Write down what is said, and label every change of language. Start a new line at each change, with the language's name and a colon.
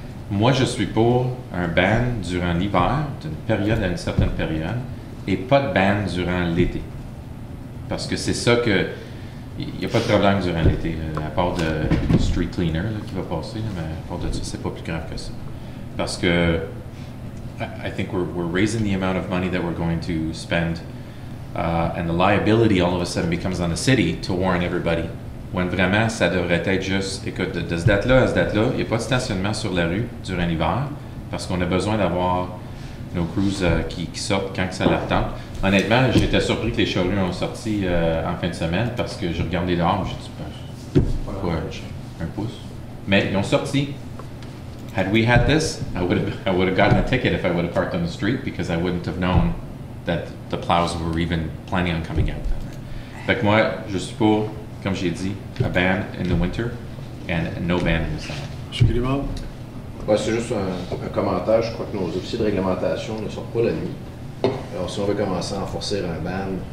French: Moi, je suis pour un ban durant l'hiver, d'une période à une certaine période, et pas de ban durant l'été. Parce que c'est ça que... Il n'y a pas de problème durant l'été, à part de street cleaner là, qui va passer, là, mais à part de ça, c'est pas plus grave que ça. Parce que
English: I think we're raising the amount of money that we're going to spend, and the liability all of a sudden becomes on the city to warn everybody. When
French: vraiment, ça devrait être juste, écoute, de cette date-là à cette date-là, il n'y a pas de stationnement sur la rue durant l'hiver, parce qu'on a besoin d'avoir nos crews qui sortent quand ça leur tente. Honnêtement, j'étais surpris que les charrues ont sorti en fin de semaine, parce que je regardais dehors, j'ai dit, quoi, un pouce. Mais ils ont sorti.
English: Had we had this, I would have gotten a ticket if I would have parked on the street, because I wouldn't have known that the plows were even planning on coming out.
French: Fait que moi, je suis pour, comme j'ai dit,
English: a ban in the winter and no ban in the summer.
French: Monsieur Guillemard? Ouais, c'est juste un commentaire. Je crois que nos officiers de réglementation ne sortent pas la nuit. Alors, si on veut commencer à enforcer un ban,